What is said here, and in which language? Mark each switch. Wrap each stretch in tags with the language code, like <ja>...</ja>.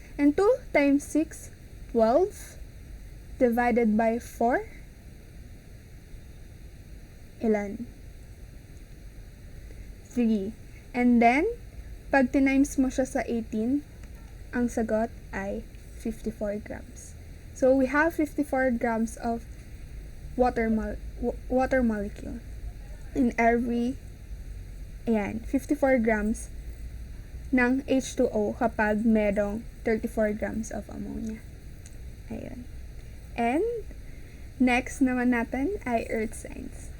<en>And 2 times 6, 12, divided by 4, ilan? 3.</en> <tl>And then, pag tinimes mo siya sa 18, ang sagot ay 54 grams.</tl> <en>So, we have 54 grams of water molecule in every,</en> <tl>54 grams ng H2O kapag merong 34 grams of ammonia. Ayun. And, next naman natin ay earth science.</tl>